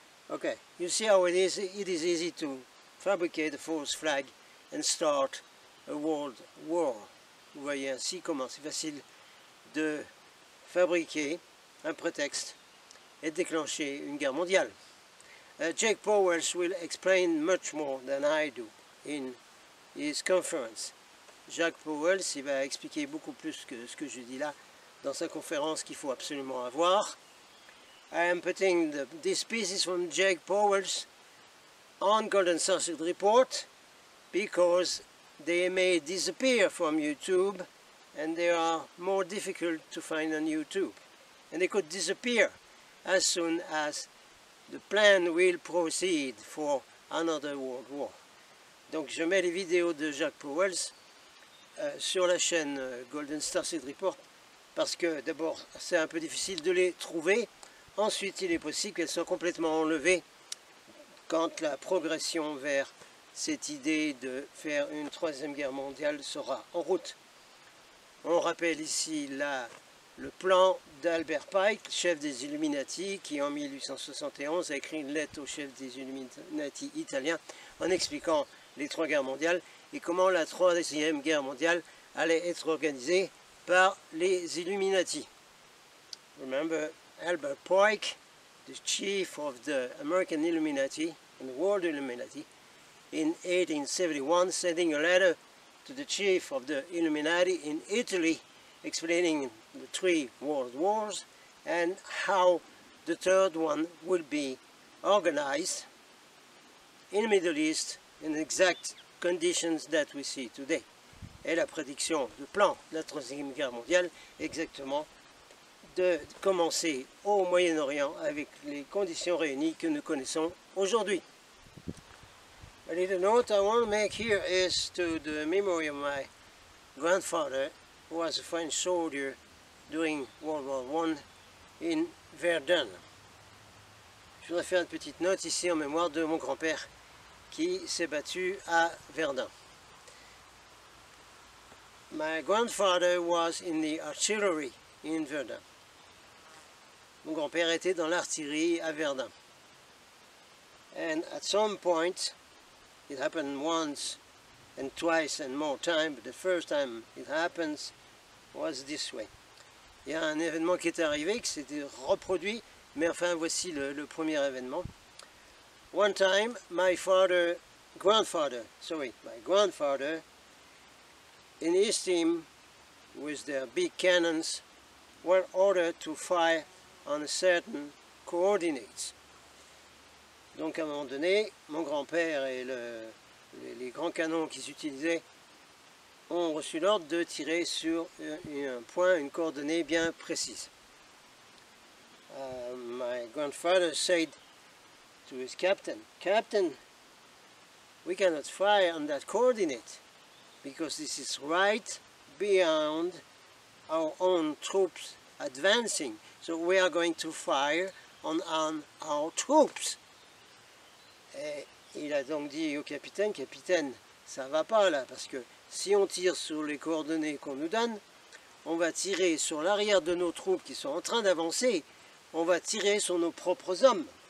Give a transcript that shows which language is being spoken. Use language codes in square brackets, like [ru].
[en] Okay, you see how it is easy to fabricate a false flag and start a world war. [fr] Vous voyez ainsi comment c'est facile de fabriquer un prétexte et déclencher une guerre mondiale. [en] Jake Powers will explain much more than I do in his conference. [fr] Jacques Powell il va expliquer beaucoup plus que ce que je dis là dans sa conférence qu'il faut absolument avoir. [en] I am putting these pieces from Jake Powers on Golden Sausage Report because they may disappear from YouTube and they are more difficult to find on YouTube. And they could disappear as soon as the plan will proceed for another world war. [fr] Donc je mets les vidéos de Jacques Powell sur la chaîne Golden Starseed Report parce que d'abord c'est un peu difficile de les trouver, ensuite il est possible qu'elles soient complètement enlevées quand la progression vers cette idée de faire une troisième guerre mondiale sera en route. On rappelle ici le plan d'Albert Pike, chef des Illuminati, qui en 1871 a écrit une lettre au chef des Illuminati italiens en expliquant les trois guerres mondiales et comment la troisième guerre mondiale allait être organisée par les Illuminati. [en] Remember Albert Pike, the chief of the American Illuminati and the World Illuminati, in 1871 sending a letter to the chief of the Illuminati in Italy explaining the three world wars and how the third one will be organized in the Middle East in exact conditions that we see today. [fr] Et la prédiction, le plan de la Troisième Guerre mondiale, exactement de commencer au Moyen-Orient avec les conditions réunies que nous connaissons aujourd'hui. [en] A little note I want to make here is to the memory of my grandfather, who was a French soldier during World War I in Verdun. [fr] Je voudrais faire une petite note ici en mémoire de mon grand-père qui s'est battu à Verdun. [en] My grandfather was in the artillery in Verdun. [fr] Mon grand-père était dans l'artillerie à Verdun. [en] And at some point, it happened once and twice and more time, but the first time it happens was this way. [fr] Il y a un événement qui est arrivé, qui s'était reproduit, mais enfin voici le premier événement. [en] One time, my grandfather, in his team, with their big cannons, were ordered to fire on a certain coordinates. [fr] Donc à un moment donné, mon grand-père et les grands canons qu'ils utilisaient ont reçu l'ordre de tirer sur un point, une coordonnée bien précise. [en] My grandfather said to his captain, "Captain, we cannot fire on that coordinate because this is right beyond our own troops advancing. So we are going to fire on our troops." [fr] Et il a donc dit au capitaine, "Capitaine, ça va pas là, parce que si on tire sur les coordonnées qu'on nous donne, on va tirer sur l'arrière de nos troupes qui sont en train d'avancer, on va tirer sur nos propres hommes."